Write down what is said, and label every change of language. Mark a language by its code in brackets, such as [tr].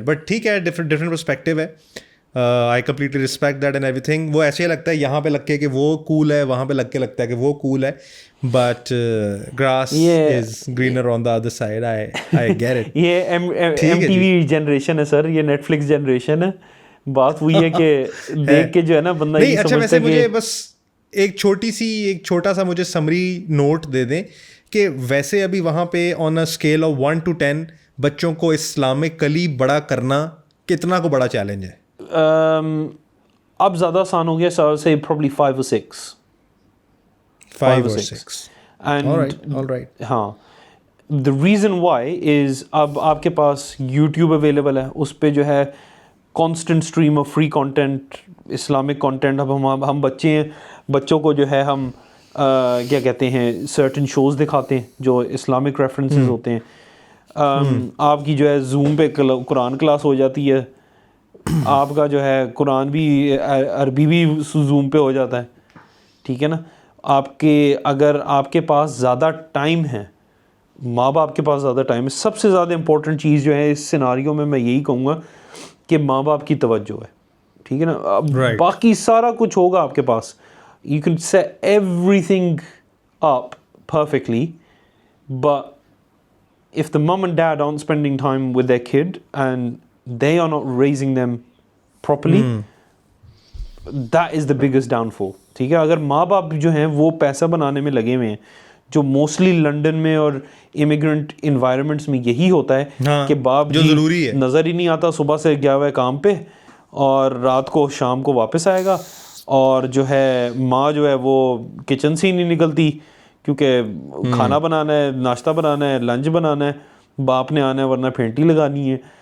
[hi] But ठीक है, [en] different perspective [hi] है. [en] I completely respect that and everything. [hi] वो ऐसे ही लगता है यहाँ पे लग के कि वो cool है, वहाँ पे लग के लगता है कि वो cool है. [en] But grass is greener on the other side. I get it. [hi] ये MTV जनरेशन है सर, ये Netflix जनरेशन है. बात वही है कि देख के जो है ना बंदा नहीं, ये अच्छा समझता वैसे है मुझे बस एक छोटा सा मुझे समरी नोट दे दें कि वैसे अभी वहाँ पे [en] on a scale of 1 to 10 [hi] बच्चों को इस्लामिकली बड़ा करना कितना को बड़ा चैलेंज है? अब ज़्यादा आसान हो गया, [en] so I would say probably 5 or 6. 5 or 6. And all right. [hi] हाँ, [en] the reason why is [hi] अब आपके पास YouTube अवेलेबल है, उस पे जो है [en] constant stream of free content, [hi] Islamic content. अब हम बच्चे हैं, बच्चों को जो है हम क्या कहते हैं [en] certain shows [hi] दिखाते हैं जो इस्लामिक रेफरेंसेस होते हैं. आपकी जो है Zoom पे कुरान क्लास हो जाती है, आपका जो है कुरान भी अरबी भी Zoom पे हो जाता है, ठीक है ना. अगर आपके पास ज़्यादा टाइम है, माँ बाप के पास ज़्यादा टाइम है, सबसे ज़्यादा इम्पोर्टेंट चीज़ जो है इस सिनारियो में मैं यही कहूँगा कि माँ बाप की तवज्जो है, ठीक है ना. अब बाकी सारा कुछ होगा आपके पास, [en] you can set everything up perfectly, but if the mom and dad aren't spending time with their kid and they are not raising them properly, that is the biggest downfall. [hi] ठीक है, अगर माँ बाप जो हैं वो पैसा बनाने में लगे हुए हैं, जो मोस्टली लंदन में और इमिग्रेंट इन्वायरमेंट्स में यही होता है कि बाप जो ज़रूरी है, नज़र ही नहीं आता, सुबह से गया हुआ है काम पे और रात को शाम को वापस आएगा, और जो है माँ जो है वो किचन से ही नहीं निकलती क्योंकि खाना बनाना है, नाश्ता बनाना है, लंच बनाना है, बाप ने आना है वरना फेंटी लगानी है.